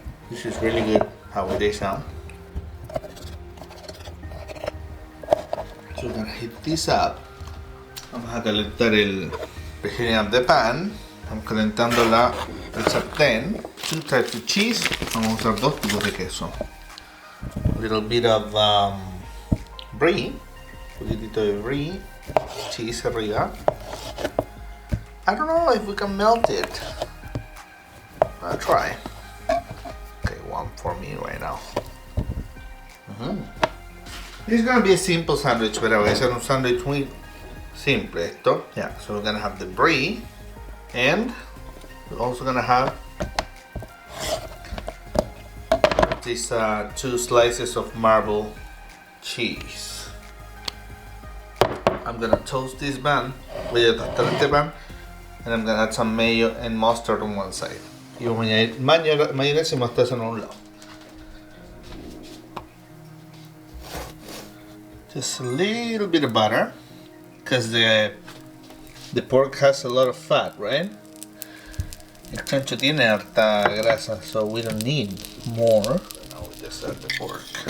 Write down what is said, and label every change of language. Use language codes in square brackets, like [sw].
[en] This is really good how they sound. So we're gonna heat this up. [es] Vamos a calentar el [en] heating up the pan. [es] Estamos calentando el sartén. [en] 2 types of cheese. [es] Vamos a usar 2 tipos de queso. [en] A little bit of brie. [es] Un poquitito de brie. Cheese arriba. [en] I don't know if we can melt it. I'll try. Okay, one for me right now. It's gonna be a simple sandwich, [es] pero voy a hacer un sándwich muy simple esto. [en] Yeah, so we're gonna have the brie, and we're also gonna have these 2 slices of marble cheese. I'm gonna toast this bun. [es] Voy a tostar este pan, [en] and I'm gonna add some mayo and mustard on one side. [es] Y vamos a añadir mayonesa y mostaza en un lado. [en] Just a little bit of butter, because the pork has a lot of fat, right? [es] El chancho tiene harta grasa, [en] so we don't need more. Now we just add the pork.